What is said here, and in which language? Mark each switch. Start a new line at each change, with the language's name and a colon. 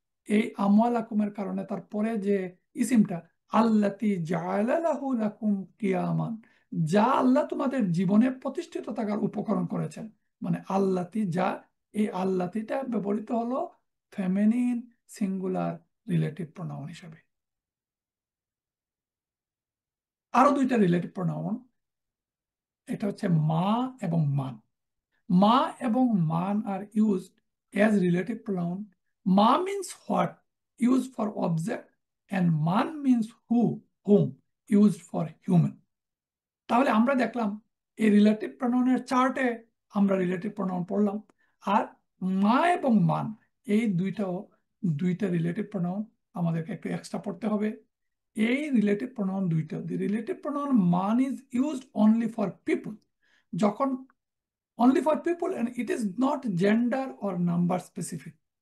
Bangla: এই আমওয়ালাকুমের কারণে তারপরে যে ইসিমটা
Arabic: আল্লাতি জাআলা লাহু লাকুম কিয়ামান,
Bangla: যা আল্লাহ তোমাদের জীবনে প্রতিষ্ঠিত থাকার উপকরণ করেছেন, মানে আল্লাতি যা, এই আল্লাতিটা ব্যবহৃত হলো ফেমিনিন সিঙ্গুলার রিলেটিভ প্রোনাউন হিসাবে। আরো দুইটা রিলেটিভ প্রোনাউন, এটা হচ্ছে মা এবং মান।
English: মা এবং মান আর used as relative pronoun. Ma means what, used for object, and man means who, whom, used for human.
Bangla: তাহলে আমরা দেখলাম এই রিলেটিভ প্রোনাউনের চার্টে আমরা রিলেটিভ প্রোনাউন পড়লাম, আর মা এবং মান এই দুইটা রিলেটিভ প্রোনাউন আমাদেরকে একটু এক্সট্রা পড়তে হবে। এই রিলেটিভ প্রোনাউন দুইটা,
English: The relative pronoun মান is used only for people, যখন only for people, and it is not gender or number specific.